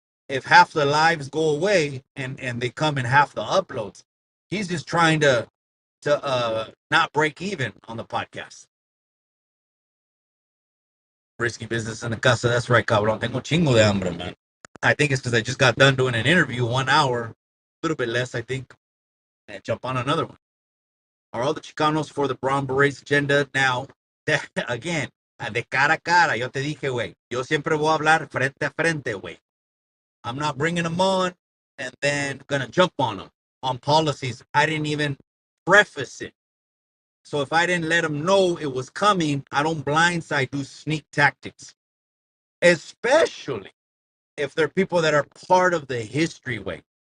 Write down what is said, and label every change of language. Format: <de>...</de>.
<en>If half the lives go away and they come in half the uploads, he's just trying to not break even on the podcast. Risky business in the casa. That's right, cabrón. Tengo chingo de hambre, man. I think it's because I just got done doing an interview, 1 hour, a little bit less, I think, and jump on another one. Are all the Chicanos for the Brown Berets agenda now?</en> <es>Again, de cara a cara, yo te dije, güey, yo siempre voy a hablar frente a frente, güey.</es> <en>I'm not bringing them on and then gonna jump on policies. I didn't even preface it. So if I didn't let them know it was coming, I don't blindside do sneak tactics, especially if they're people that are part of the history way.</en>